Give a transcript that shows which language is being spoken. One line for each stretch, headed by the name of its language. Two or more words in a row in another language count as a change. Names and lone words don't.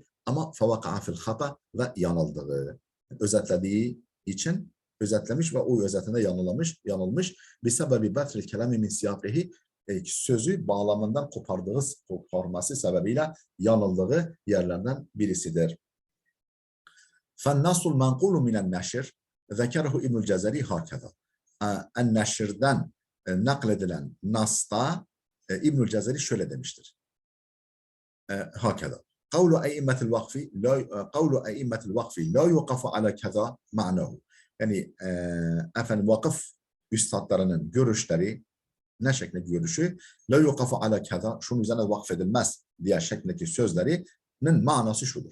Turkish: Ama
Arabic: فوقع في الخطأ
Turkish: ve yanıldığı. Özetlediği için özetlemiş ve o özetinde yanılmış.
Arabic: بسبب بتر الكلام من سياقه
Turkish: sözü bağlamından koparması sebebiyle yanıldığı yerlerden birisidir.
Arabic: فَالنَّصُ الْمَنْقُولُ مِنَ النَّشِرِ ذَكَرَهُ İbnül Cezeri hakeza.
Turkish: En-Neşr'den nakledilen Nas'ta İbnül Cezeri şöyle demiştir.
Arabic: Hakeza. قول أئمة الوقف لا يوقف على كذا معناه.
Turkish: Yani vakıf üstadlarının görüşleri ne şeklindeki görüşü
Arabic: لا يوقف على كذا
Turkish: şunun üzerine vakfedilmez diye şeklindeki sözlerinin manası şudur.